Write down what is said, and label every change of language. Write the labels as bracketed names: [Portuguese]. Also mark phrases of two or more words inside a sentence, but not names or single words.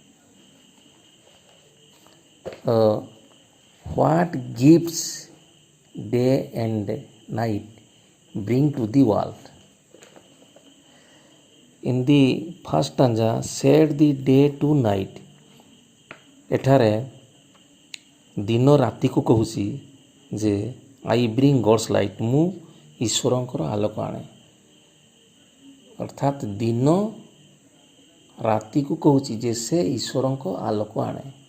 [English] What gifts day and night bring to the world? In the first stanza, said the day to night, [Odia] ଏଠାରେ ଦିନ ରାତିକୁ କହୁଛି ଯେ [English] I bring God's light, [Odia] ମୁଁ ଈଶ୍ୱରଙ୍କର ଆଲୋକ ଆଣେ। ଅର୍ଥାତ୍ ଦିନ ରାତିକୁ କହୁଛି ଯେ ସେ ଈଶ୍ୱରଙ୍କ ଆଲୋକ ଆଣେ।